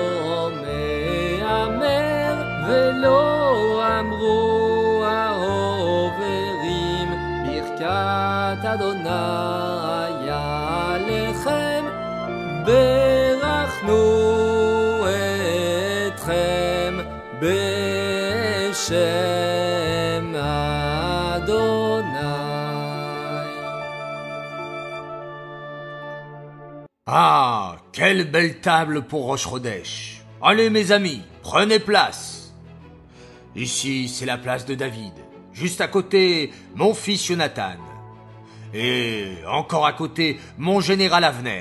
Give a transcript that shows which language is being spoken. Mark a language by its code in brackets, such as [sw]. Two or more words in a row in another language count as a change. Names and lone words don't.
[he] מאמר, ולא אמרו העוברים ברכת אדוני עליכם, ברכנו אתכם בשם אדוני. [fr] Ah, quelle belle table pour Rosh Chodesh. Allez mes amis, prenez place. Ici, c'est la place de David. Juste à côté, mon fils Jonathan. Et encore à côté, mon général Avner.